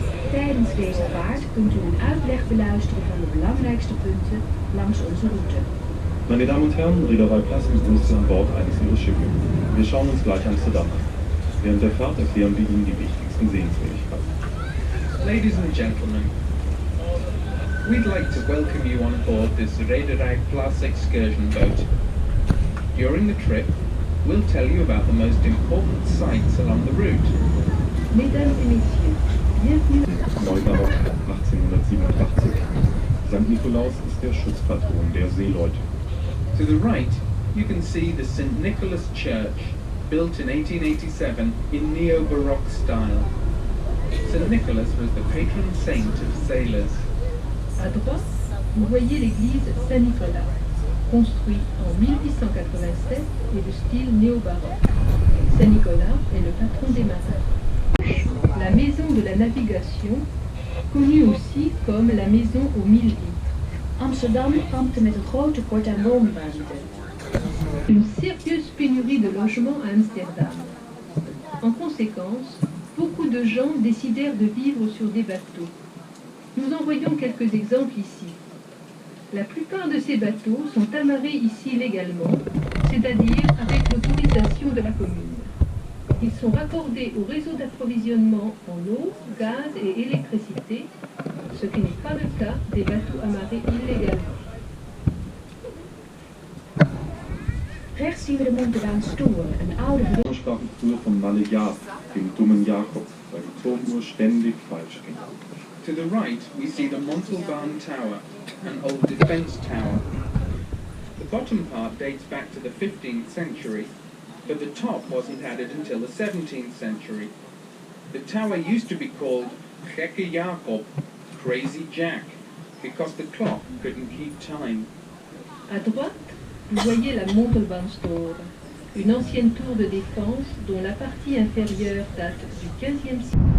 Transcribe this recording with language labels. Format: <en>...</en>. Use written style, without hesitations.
<nl>Tijdens deze vaart kunt u een uitleg beluisteren van de belangrijkste punten langs onze route.</nl> <de>Meine Damen und Herren, Reederei Plus begrüßt Sie an Bord eines Ihrer Schiffe. Wir schauen uns gleich Amsterdam an. Während der Fahrt erklären wir Ihnen die wichtigsten Sehenswürdigkeiten.</de> <en>Ladies and gentlemen, we'd like to welcome you on board this Reederei Plus excursion boat. During the trip, we'll tell you about the most important sights along the route.</en> <fr>Mesdames et messieurs, bienvenue.</fr> <de>Neubarock 1887. St. Nikolaus ist der Schutzpatron der Seeleute.</de> <en>To the right, you can see the St. Nicholas Church, built in 1887 in neo-Baroque style. St. Nicholas was the patron saint of sailors.</en> <fr>À droite, vous voyez l'église Saint-Nicolas, construite en 1887 et de style néo-baroque. Saint-Nicolas est le patron des marins. La maison de la navigation, connue aussi comme la maison aux 1000 lits.</fr> <nl>Amsterdam kampte met een groot tekort aan woonruimte.</nl> <fr>Une sérieuse pénurie de logements à Amsterdam. En conséquence, beaucoup de gens décidèrent de vivre sur des bateaux. Nous en voyons quelques exemples ici. La plupart de ces bateaux sont amarrés ici légalement, c'est-à-dire avec l'autorisation de la commune. Ils sont raccordés au réseau d'approvisionnement en eau, gaz et électricité, ce qui n'est pas le cas des bateaux amarrés illégalement.</fr> <nl>Rechts zien we de Montebaanstoren, een oude</nl> <de>Wir sprachen früher vom Malle-Jahr, dem dummen Jakob, weil die Turmuhr ständig falsch ging.</de> <en>To the right, we see the Montalban Tower, an old defence tower. The bottom part dates back to the 15th century, but the top wasn't added until the 17th century. The tower used to be called Gekke Jakob, Crazy Jack, because the clock couldn't keep time.</en> <fr>À droite, vous voyez la Montalbanstoren, une ancienne tour de défense dont la partie inférieure date du XVe siècle.</fr>